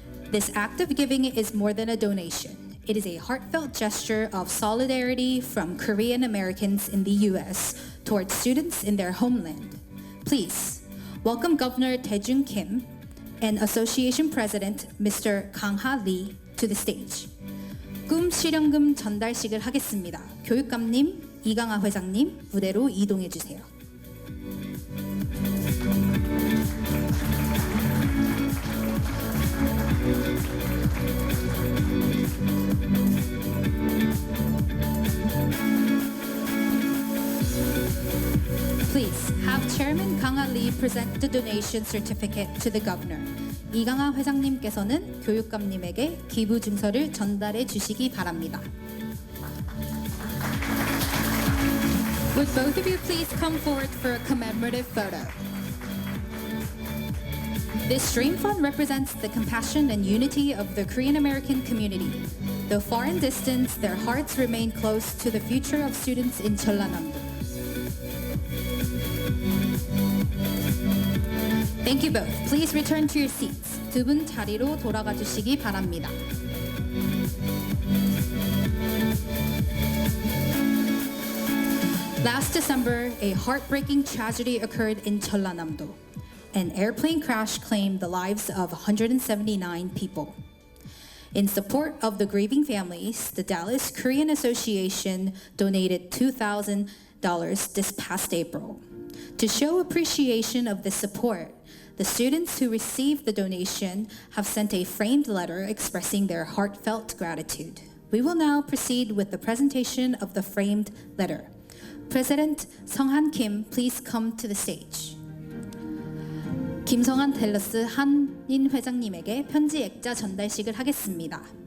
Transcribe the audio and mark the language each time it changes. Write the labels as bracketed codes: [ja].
[en] This act of giving is more than a donation. It is a heartfelt gesture of solidarity from Korean Americans in the U.S. towards students in their homeland. Please welcome Governor Taejung Kim and Association President Mr. Kang-ha Lee to the stage. [ko] 꿈 실현금 전달식을 하겠습니다. 교육감님, 이강하 회장님 무대로 이동해 주세요. [en] Please have Chairman Kang-ha Lee present the donation certificate to the Governor. [ko] 이강하 회장님께서는 교육감님에게 기부 증서를 전달해 주시기 바랍니다. [en] Would both of you please come forward for a commemorative photo? This Dream Fund represents the compassion and unity of the Korean American community. Though far in distance, their hearts remain close to the future of students in Jeonnam. Thank you both. Please return to your seats. [ko] 두 분 자리로 돌아가 주시기 바랍니다. [en] Last December, a heartbreaking tragedy occurred in Jeonnam. An airplane crash claimed the lives of 179 people. In support of the grieving families, the Dallas Korean Association donated $2,000 this past April. To show appreciation of this support, the students who received the donation have sent a framed letter expressing their heartfelt gratitude. We will now proceed with the presentation of the framed letter. President Sung-han Kim, please come to the stage. [ko] 김성한 델러스 한인 회장님에게 편지 액자 전달식을 하겠습니다.